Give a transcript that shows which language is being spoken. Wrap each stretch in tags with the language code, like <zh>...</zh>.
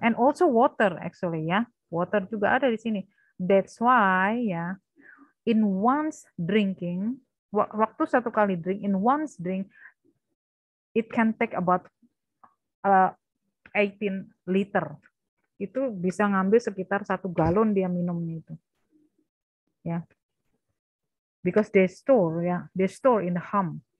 <en>And also water actually ya.</en> <id>Water juga ada di sini.</id> <en>That's why ya, in one's drinking,</en> <id>waktu satu kali drink,</id> <en>in one's drink, it can take about 18 liter.</en> <id>Itu bisa ngambil sekitar 1 galon dia minumnya itu. Ya.</id> <en>Because they store in the hump.</en>